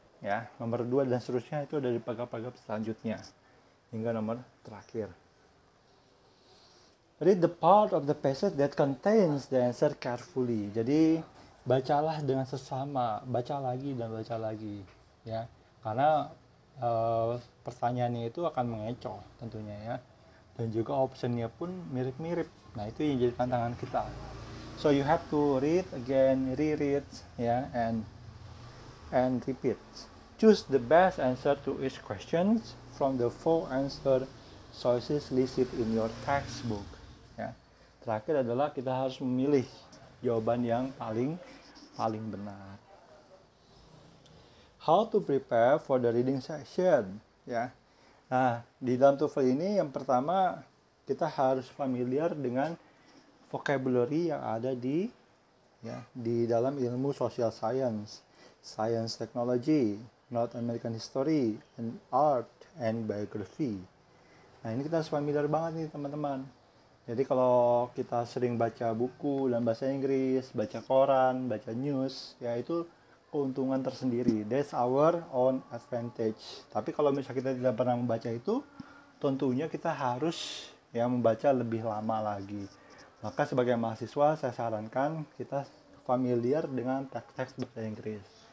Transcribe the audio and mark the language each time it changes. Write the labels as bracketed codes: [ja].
[id] Ya, nomor 2 dan seterusnya itu ada di paragraf selanjutnya hingga nomor terakhir. [en] Read the part of the passage that contains the answer carefully. [id] Jadi bacalah dengan sesama, baca lagi dan baca lagi, ya. Karena pertanyaannya itu akan mengecoh tentunya ya. Dan juga optionnya pun mirip-mirip. Nah, itu yang jadi tantangan kita. [en] So you have to read again, reread, ya, and repeat. Choose the best answer to each question from the 4 answer choices listed in your textbook. Ya. [id] Terakhir adalah kita harus memilih jawaban yang paling benar. [en] How to prepare for the reading session, [id] ya. Nah, di dalam TOEFL ini yang pertama kita harus familiar dengan vocabulary yang ada di dalam ilmu [en] social science, science technology, North American history, and art and biography. [id] Nah, ini kita harus familiar banget nih teman-teman. Jadi kalau kita sering baca buku dalam bahasa Inggris, baca koran, baca news, ya itu keuntungan tersendiri. [en] That's our own advantage. [id] Tapi kalau misalnya kita tidak pernah membaca itu, tentunya kita harus membaca lebih lama lagi. Maka sebagai mahasiswa saya sarankan kita familiar dengan teks-teks bahasa Inggris.